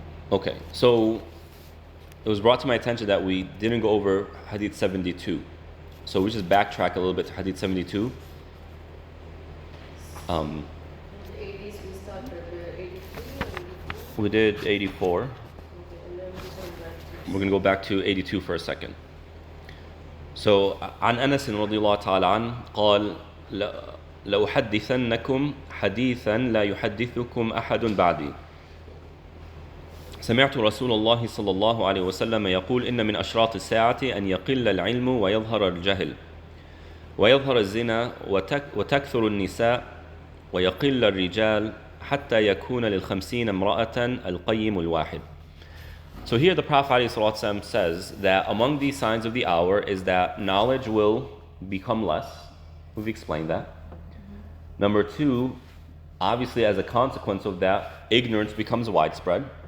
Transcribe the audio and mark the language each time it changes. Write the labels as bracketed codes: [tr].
[en] Okay, so it was brought to my attention that we didn't go over Hadith 72. So we just backtrack a little bit to Hadith 72. In the 80s we started 83 or 84. We did 84. Okay, and then we went back to We're going to go back to 82 for a second. [ar] So عن أنس رضي الله تعالى عنه قال لأحدثنكم حديثا لا يحدثكم أحد بعدي سمعت رسول الله صلى الله عليه وسلم يقول إن من أشراط الساعة أن يقل العلم ويظهر الجهل ويظهر الزنا وتكثر النساء ويقل الرجال حتى يكون لل50 امرأة القيم الواحد. [en] So here the Prophet ﷺ says that among these signs of the hour is that knowledge will become less. We've explained that. Number two, obviously as a consequence of that, ignorance becomes widespread.